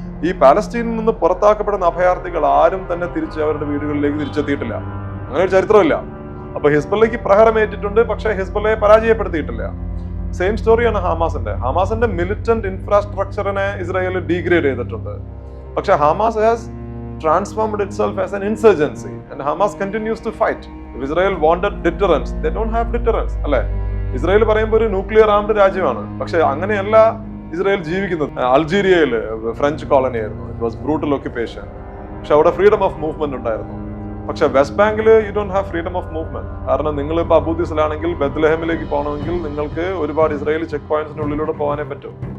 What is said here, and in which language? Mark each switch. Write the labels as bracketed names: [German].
[Malayalam] ഈ പാലസ്തീനിൽ നിന്ന് പുറത്താക്കപ്പെടുന്ന അഭയാർത്ഥികൾ ആരും തന്നെ തിരിച്ച് അവരുടെ വീടുകളിലേക്ക് തിരിച്ചെത്തിയിട്ടില്ല. അങ്ങനെ ഒരു ചരിത്രമില്ല. അപ്പൊ ഹിസ്ബുള്ളയ്ക്ക് പ്രഹരമേറ്റിട്ടുണ്ട്, പക്ഷേ ഹിസ്ബുള്ളയെ പരാജയപ്പെടുത്തിയിട്ടില്ല. സെയിം സ്റ്റോറിയാണ് ഹമാസിന്റെ മിലിറ്റന്റ് ഇൻഫ്രാസ്ട്രക്ചറിനെ ഇസ്രായേൽ ഡീഗ്രേഡ് ചെയ്തിട്ടുണ്ട്. [English] പക്ഷെ Hamas has transformed itself as an insurgency and Hamas continues to fight. If Israel wanted deterrence, they don't have deterrence. [Malayalam] അല്ലെ, ഇസ്രായേൽ പറയുമ്പോൾ ഒരു ന്യൂക്ലിയർ ആംഡ് രാജ്യമാണ്, പക്ഷെ അങ്ങനെയല്ല ഇസ്രായേൽ ജീവിക്കുന്നത്. അൾജീരിയയിൽ ഫ്രഞ്ച് കോളനി ആയിരുന്നു, [English] It was brutal occupation. [Malayalam] പക്ഷെ അവിടെ ഫ്രീഡം ഓഫ് മൂവ്മെന്റ് ഉണ്ടായിരുന്നു. പക്ഷെ വെസ്റ്റ് ബാങ്കിൽ [English] You don't have freedom of movement. [Malayalam] കാരണം നിങ്ങൾ ഇപ്പൊ അബൂദിസിലാണെങ്കിൽ ബെത്ലഹേമിലേക്ക് പോകണമെങ്കിൽ നിങ്ങൾക്ക് ഒരുപാട് ഇസ്രായേലി ചെക്ക് പോയിന്റ്സിനുള്ളിലൂടെ പോകാനേ പറ്റും.